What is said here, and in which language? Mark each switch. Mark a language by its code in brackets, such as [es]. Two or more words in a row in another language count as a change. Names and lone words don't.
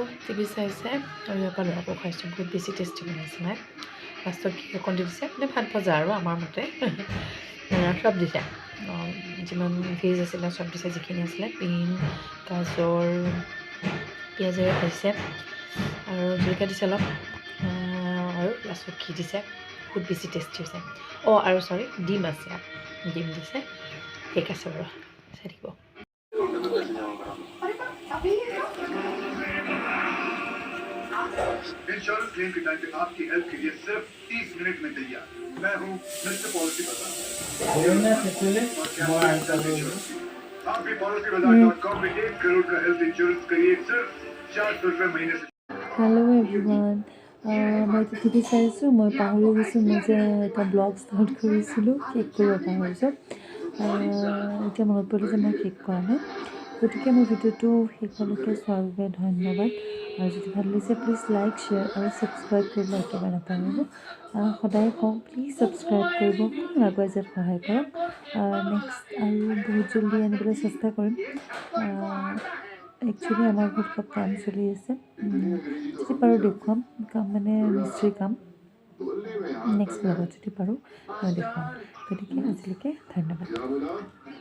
[as] টিভি চাইছে আৰু ইয়াৰ পৰা ল'ৰাকো খুৱাইছোঁ বহুত বেছি টেষ্টি বনাইছে মায়ে লাষ্টত কি অকণ দি দিছে মানে ভাত ভজা আৰু আমাৰ মতে চব দিছে যিমান ভেজ আছিলে চব দিছে যিখিনি আছিলে বিন গাজৰ পিঁয়াজেৰে ভাজিছে আৰু জলকীয়া দিছে অলপ আৰু লাষ্টত ঘি দিছে বহুত বেছি টেষ্টি হৈছে অঁ আৰু চৰি ডিম আছে ডিম দিছে ঠিক আছে বাৰু চাই থাকিব [en] insurance claim [hi] के टाइम पे आपकी हेल्प के लिए सिर्फ 30 मिनट में तैयार मैं हूँ मिस्टर पॉलिसी बाजार आप भी policybazaar.com में 1 करोड़ का [en] health insurance [hi] करिए सिर्फ 400 रुपए महीने से [en] hello everyone [as] मैं টিভি চাইছোঁ মই পাহৰি গৈছোঁ মই যে এটা [en] blog start [as] কৰিছিলোঁ কেক কৰিব পাহৰিছোঁ এতিয়া মনত পৰিলে যে মই কেক কৰা নাই গতিকে মোৰ ভিডিঅ'টো শেষলৈকে চোৱাৰ বাবে ধন্যবাদ আৰু যদি ভাল লাগিছে প্লিজ [en] like share [as] আৰু ছাবস্ক্ৰাইব কৰিবলৈ একেবাৰে নাপাহৰিব সদায় কওঁ প্লিজ ছাবস্ক্ৰাইব কৰিব অকণমান আগুৱাই যোৱাত সহায় কৰক নেক্সট আৰু বহুত জলদি আনিবলৈ চেষ্টা কৰিম একচুৱেলি আমাৰ ঘৰত অলপ কাম চলি আছে যদি পাৰোঁ দেখুৱাম কাম মানে মিস্ত্ৰী কাম নেক্সট ব্লগত যদি পাৰোঁ মই দেখুৱাম গতিকে আজিলৈকে ধন্যবাদ